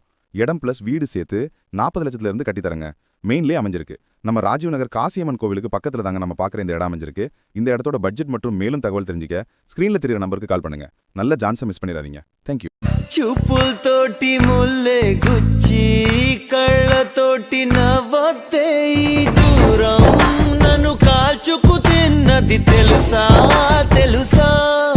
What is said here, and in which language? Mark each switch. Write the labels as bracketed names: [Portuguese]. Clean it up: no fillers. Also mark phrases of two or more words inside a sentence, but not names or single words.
[Tamil] இடம் ப்ளஸ் வீடு சேர்த்து 40 லட்சத்துலேருந்து கட்டித்தரங்க. மெயின்லேயே அமைஞ்சிருக்கு. நம்ம ராஜீவ் நகர் காசியம்மன் கோவிலுக்கு பக்கத்தில் தாங்க நம்ம பார்க்குற இந்த இடம் அமைஞ்சிருக்கு. இந்த இடத்தோட பட்ஜெட் மற்றும் மேலும் தகவல் தெரிஞ்சுக்க ஸ்க்ரீனில் தெரியுற நம்பருக்கு கால் பண்ணுங்க. நல்ல சான்ஸை மிஸ் பண்ணிடாதீங்க. [English] thank you. [Telugu] చూపుల్ తోటి ముల్లే గుచ్చి కళ్ళతోటి నవ్వతే ఈ దూరం నన్ను కాల్చుకు తిన్నది తెలుసా తెలుసా